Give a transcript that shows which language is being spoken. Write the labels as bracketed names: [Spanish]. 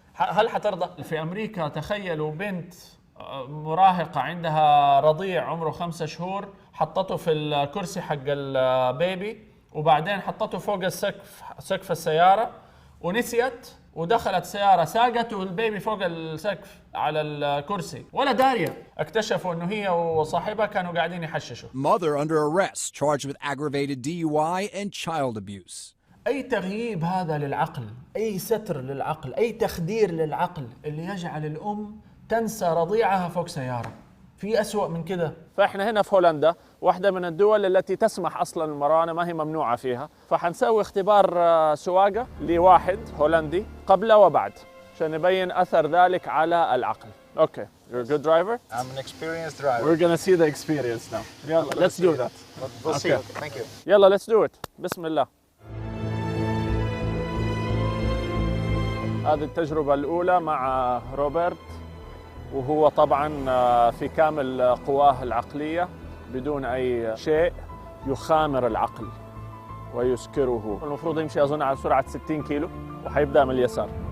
[Arabic] هل حترضى؟ في أمريكا تخيلوا بنت مراهقة عندها رضيع عمره 5 شهور، حطته في الكرسي حق البيبي وبعدين حطته فوق سقف السيارة ونسيت ودخلت سيارة ساقت والبيبي فوق السقف على الكرسي ولا دارية. اكتشفوا انه هي وصاحبها كانوا قاعدين يحششوا. [English] Mother under arrest charged with aggravated DUI and child abuse. [Arabic] اي تغييب هذا للعقل، اي ستر للعقل، اي تخدير للعقل اللي يجعل الام تنسى رضيعها فوق سيارة. في أسوأ من كده. فإحنا هنا في هولندا، واحدة من الدول التي تسمح أصلاً المروانة، ما هي ممنوعة فيها، فحنسوي اختبار سواقة لواحد هولندي قبل وبعد عشان نبين أثر ذلك على العقل. [English] Okay, you're a good driver? I'm an experienced driver. We're gonna see the experience now. [Arabic] يلا, [English] let's do that. We'll see. Okay. Thank you. [Arabic] يلا, [English] let's do it. [Arabic] بسم الله. هذه التجربة الأولى مع روبرت، وهو طبعاً في كامل قواه العقلية بدون أي شيء يخامر العقل ويسكره. المفروض يمشي أظن على سرعة 60 كيلو وحيبدأ من اليسار.